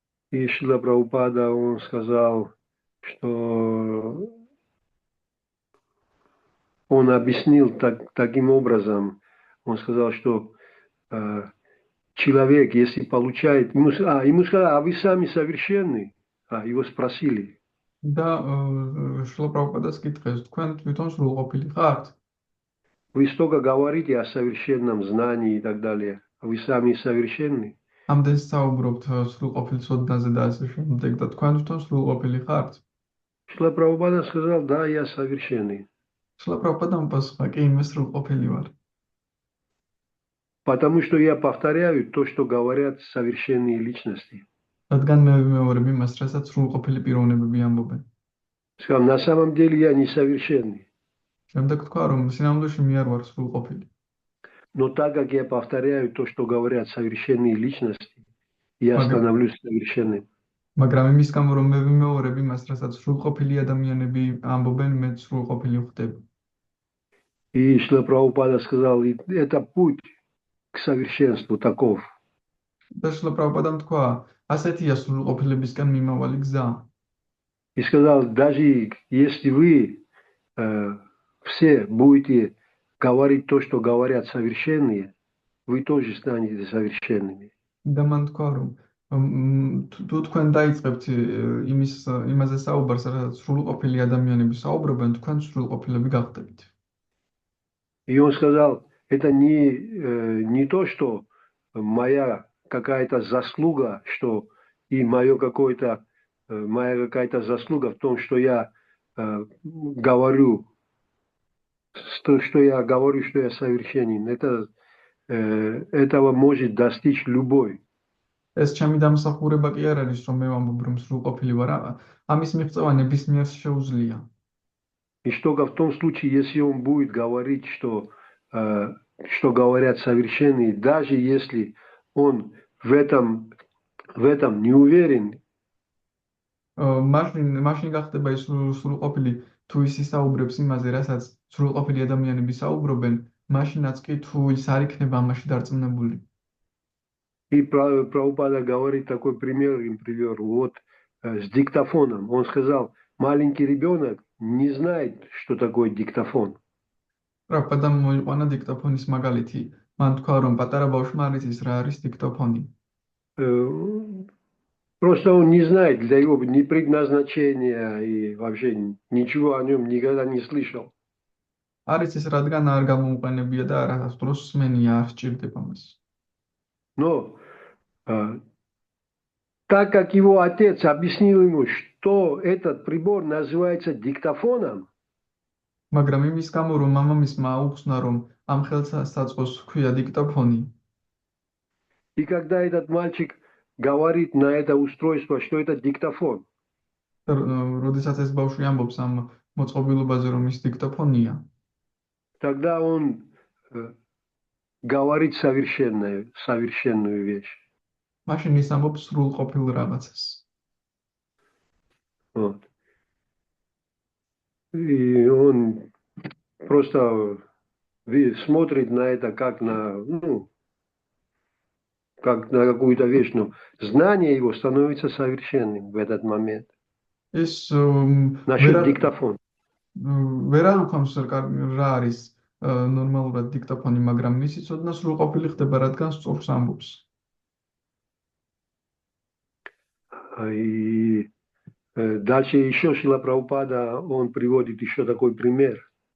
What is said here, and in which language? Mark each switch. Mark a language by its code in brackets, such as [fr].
[ru] И Шрила Прабхупада, он сказал, что он объяснил таким образом, он сказал, что человек, если получает, ему сказали, а вы сами совершенны? Его спросили. [ka] Да, Шрила Прабхупадას კითხეს, თქვენ თვითონ სრულყოფილი ხართ? [ru] Вы столько говорите о совершенном знании и так далее. Вы сами совершенны? [ka] ამდენ საუბრობთ სრულყოფილ ცოდნაზე და ასე შემდეგ და თქვენ თვითონ სრულყოფილი ხართ? [ru] Шрила Прабхупада сказал, да, я совершенный. [ka] Шрила Прабхупада პასუხა, კი, მე სრულყოფილი ვარ. [ru] Потому что я повторяю то, что говорят совершенные личности. [ka] რადგან მე ვიმეორებ იმას, რასაც სრულყოფილი პიროვნებები ამბობენ. [ru] Сказал, на самом деле я несовершенный. [ka] შემდეგ თქვა, რომ სინამდვილეში მე არ ვარ სრულყოფილი. [ru] Но так как я повторяю то, что говорят совершенные личности, я становлюсь совершенным. [ka] მაგრამ იმის გამო, რომ მე ვიმეორებ იმას, რასაც სრულყოფილი ადამიანები ამბობენ, მე სრულყოფილი ვხდები. [ru] И Шрила Прабхупада сказал, это путь к совершенству таков. [ka] და Шрила Прабхупадამ თქვა, ასეთია სრულყოფილებისკენ მიმავალი გზა. [ru] И сказал, даже если вы все будете говорить то, что говорят совершенные, вы тоже станете совершенными. [ka] და მან თქვა, რომ თუ თქვენ დაიწყებთ იმაზე საუბარს, რასაც სრულყოფილი ადამიანები საუბრობენ, თქვენ სრულყოფილები გახდებით. [ru] И он сказал, это не то, что моя какая-то заслуга, что и моя какая-то заслуга в том, что я говорю, что я совершенен. Этого может достичь любой. [ka] ეს ჩემი დამსახურება კი არ არის, რომ მე ვამბობ, რომ სრულყოფილი ვარ. ამის მიღწევა ნებისმიერს შეუძლია. [ru] И только в том случае, если он будет говорить, что говорят совершенные, даже если он в этом не уверен. [ka] მაშინ გახდება ის სრულყოფილი, თუ ის ისაუბრებს იმაზე, რასაც სრულყოფილი ადამიანები საუბრობენ, მაშინაც კი თუ ის არ იქნება ამაში დარწმუნებული. [ru] И Прабхупада говорит такой пример, вот с диктофоном. Он сказал, маленький ребенок не знает, что такое диктофон. [ka] Прабхупадამ მოიყვანა დიქტოფონის მაგალითი. მან თქვა, რომ პატარა ბავშვმა არ იცის რა არის დიქტოფონი. [ru] Просто он не знает для его ни предназначения и вообще ничего о нем никогда не слышал. [ka] არ იცის რადგან არ გამოუყენებია და არასდროს დროს სმენია არ სჭირდება მას. [ru] Но так как его отец объяснил ему, что этот прибор называется диктофоном, [ka] მაგრამ იმის გამო, რომ მამამისმა აუხსნა, რომ ამ ხელსაწყოს ჰქვია диктофони. [ru] И когда этот мальчик говорит на это устройство, что это диктофон, [ka] როდესაც ეს ბავშვი ამბობს ამ მოწყობილობაზე, რომ ის диктофония, [ru] тогда он говорит совершенную вещь. [ka] მაშინ ის ამბობს სრულყოფილ რაღაცას. [ru] Вот. И он просто смотрит на это как на, как на какую-то вещь, но знание его становится совершенным в этот момент. [ka] ეს [ru] Насчет диктофона. [ka] ვერა უხამს რა არის ნორმალურად диктофони, მაგრამ მისი ცოდნა სრულყოფილი ხდება, რადგან სწორს ამბობს. [ru] И дальше еще Шрила Прабхупада, он приводит еще такой пример.